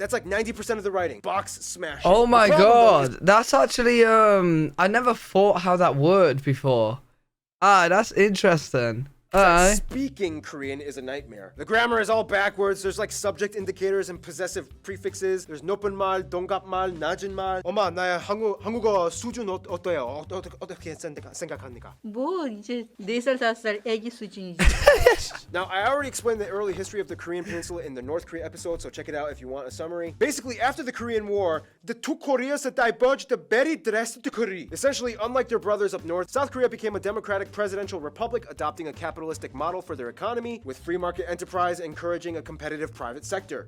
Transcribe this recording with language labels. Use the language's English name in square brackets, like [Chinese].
[English] That's like 90% of the writing. Box smash. Oh my The problem, though, god, that's actually I never thought how that worked before. That's interesting. Speaking Korean is a nightmare. The grammar is all backwards. There's like subject indicators and possessive prefixes. [Korean] There's 높은 말, 동갑말, 낮은 말. 엄마, 나의 한국어 수준 어때요? 어떻게 생각합니까? 뭐 이제 4살 5살 애기 수준이지. [English] Now, I already explained the early history of the Korean Peninsula in the North Korea episode, so check it out if you want a summary. Basically, after the Korean War, the two Koreas diverged very drastically. Essentially, unlike their brothers up north, South Korea became a democratic presidential republic, adopting a capitalistic model for their economy, with free market enterprise encouraging a competitive private sector.